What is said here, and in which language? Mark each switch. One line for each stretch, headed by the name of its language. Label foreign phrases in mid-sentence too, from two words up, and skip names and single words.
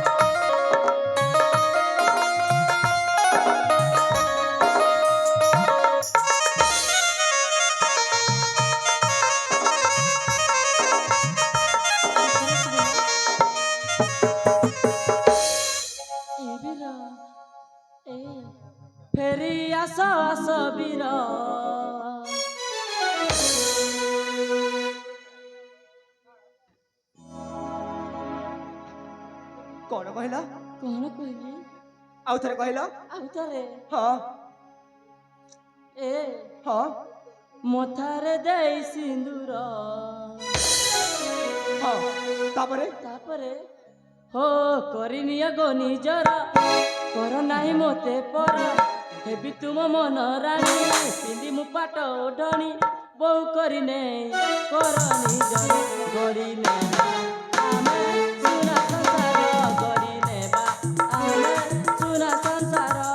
Odia: ସତରେ ଆସିବନି? ଏ ବୀର ଏ ଫେରି ଆସ ଆସ ବୀର। କଉଣ କହିଲା କଣ କହିଲି? ଆଉ ଥରେ କହିଲା ଆଉ ଥରେ हाँ ଏ हाँ ମଥାରେ ଦେଇ ସିନ୍ଦୁର ହଁ ତାପରେ ତାପରେ ହୋ କରିନିଅ ଗो ନିଜର କର ନାହିଁ ମୋତେ ପର ହେବି ତୁମ ମନ ରାଣୀ ପିନ୍ଧି ମୁଁ ପାଟ ଓଢ଼ଣୀ ବୋଉ କରିନେ କର ନିଜର ଗଡ଼ିନେ ଆମେ ସୁନା ସଂସାର ଗଡ଼ିନେ ବା ଆମେ ସୁନା ସଂସାର।